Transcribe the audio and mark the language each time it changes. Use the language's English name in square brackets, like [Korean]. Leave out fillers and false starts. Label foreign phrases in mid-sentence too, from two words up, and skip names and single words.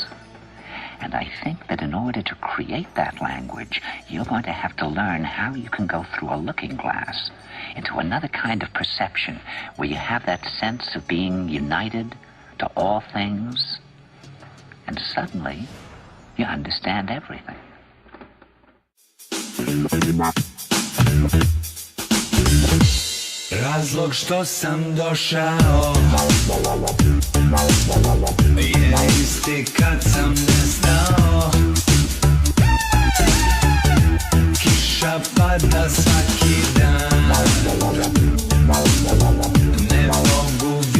[English] And I think that in order to create that language, you're going to have to learn how you can go through a looking glass into another kind of perception where you have that sense of being united to all things, and suddenly you understand everything. [Croatian] Razlog što sam došao je isti kad sam nestao. Kiša pada svaki dan, ne mogu